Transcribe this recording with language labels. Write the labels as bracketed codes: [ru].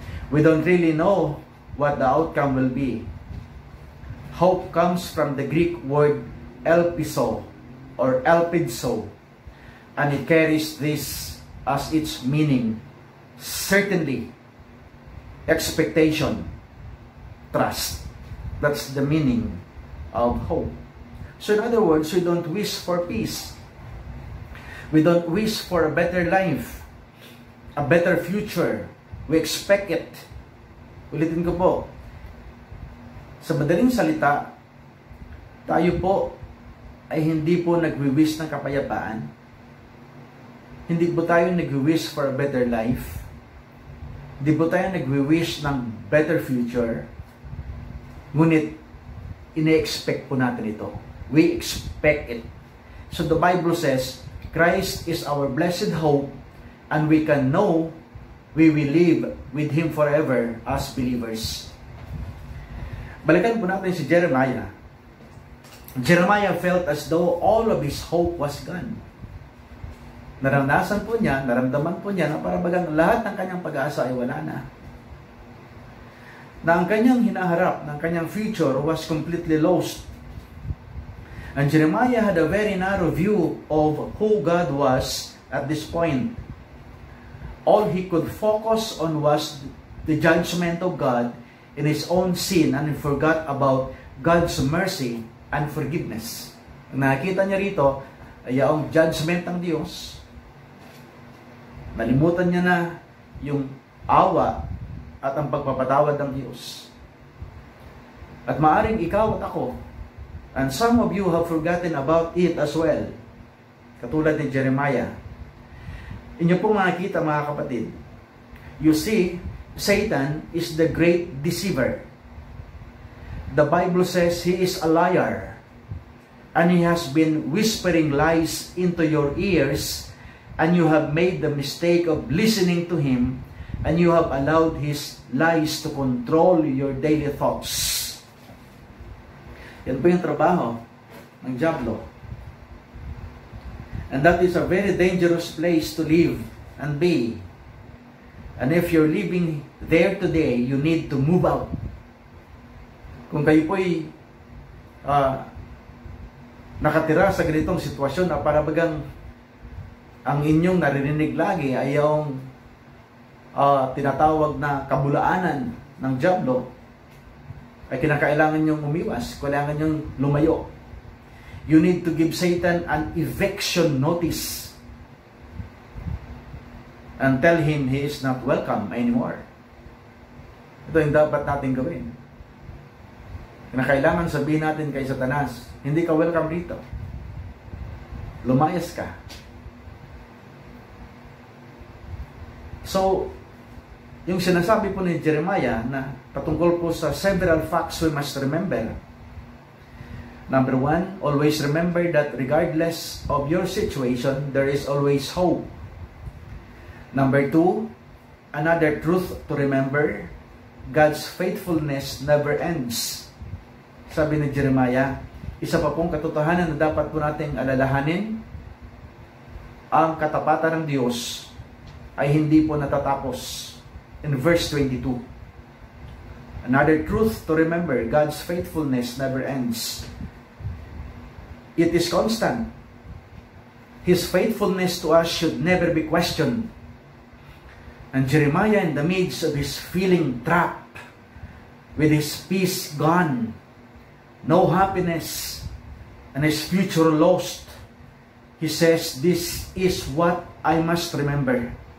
[en] We don't really know what the outcome will be. Hope comes from the Greek word elpiso or elpidso, and it carries this as its meaning: certainly, expectation, trust. That's the meaning of hope. So in other words, we don't wish for peace. We don't wish for a better life, a better future. We expect it. [tl] Ulitin ko po, sa madaling salita, tayo po ay hindi po nagwi-wish ng kapayapaan. Hindi po tayo nagwi-wish [en] for a better life. [tl] Hindi po tayo nagwi-wish ng [en] better future. [tl] Ngunit, ine-expect po natin ito. [en] We expect it. So the Bible says, Christ is our blessed hope, and we can know we will live with Him forever as believers. [tl] Balikan po natin si Jeremiah. [en] Jeremiah felt as though all of his hope was gone. [tl] Naranasan po niya, naramdaman po niya na parabagang lahat ng kanyang pag-asa ay wala na. Na ang kanyang hinaharap, ng kanyang [en] future was completely lost. And Jeremiah had a very narrow view of who God was at this point. All he could focus on was the judgment of God in his own sin, and he forgot about God's mercy and forgiveness. [tl] Ang nakita niya rito ay ang judgment ng Diyos. Nalimutan niya na yung awa at ang pagpapatawad ng Diyos. At maaring ikaw at ako, [en] and some of you have forgotten about it as well, [tl] katulad ni Jeremiah. Inyo pong makikita, mga kapatid, [en] you see, Satan is the great deceiver. The Bible says he is a liar, and he has been whispering lies into your ears, and you have made the mistake of listening to him, and you have allowed his lies to control your daily thoughts. [tl] Yan po yung trabaho ng dyablo. [en] And that is a very dangerous place to live and be. And if you're living there today, you need to move out. [tl] Kung kayo po'y nakatira sa ganitong sitwasyon na parabagang ang inyong naririnig lagi ay yung tinatawag na kabulaanan ng dyablo, ay kinakailangan nyong umiwas, kailangan nyong lumayo. [en] You need to give Satan an eviction notice and tell him he is not welcome anymore. [tl] Ito yung dapat natin gawin. Kinakailangan sabihin natin kay Satanas, hindi ka welcome dito. Lumayas ka. So, yung sinasabi po ni Jeremiah na patungkol po sa [en] several facts we must remember. Number one, always remember that regardless of your situation, there is always hope. Number two, another truth to remember, God's faithfulness never ends. [tl] Sabi ni Jeremiah, isa pa pong katotohanan na dapat po nating alalahanin, ang katapatan ng Diyos ay hindi po natatapos. [en] In verse 22, another truth to remember, God's faithfulness never ends. It is constant. His faithfulness to us should never be questioned. And Jeremiah, in the midst of his feeling trapped, with his peace gone, no happiness, and his future lost, he says, this is what I must remember.